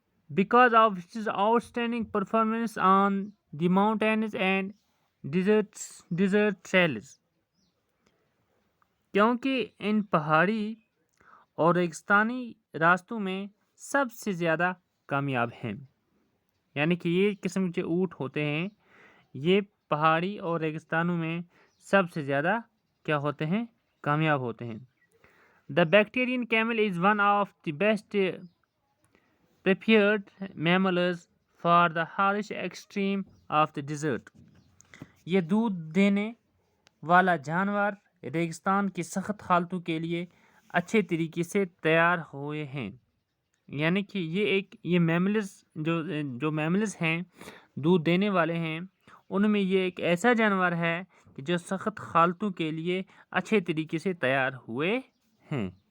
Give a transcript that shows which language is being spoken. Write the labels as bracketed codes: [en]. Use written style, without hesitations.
[en] Because of his outstanding performance on the mountains and desert trails. [ur] کیونکہ ان پہاڑی اور ریگستانی راستوں میں سب سے زیادہ کامیاب ہیں. یعنی کہ یہ قسم کے اونٹ ہوتے ہیں، یہ پہاڑی اور ریگستانوں میں سب سے زیادہ کیا ہوتے ہیں؟ کامیاب ہوتے ہیں. [en] The Bactrian camel is one of the best prepared mammals for the harsh extreme of the desert. [ur] یہ دودھ دینے والا جانور ریگستان کی سخت حالتوں کے لیے اچھے طریقے سے تیار ہوئے ہیں. یعنی کہ یہ میملز ہیں، دودھ دینے والے ہیں، ان میں یہ ایک ایسا جانور ہے کہ جو سخت حالتوں کے لیے اچھے طریقے سے تیار ہوئے ہیں.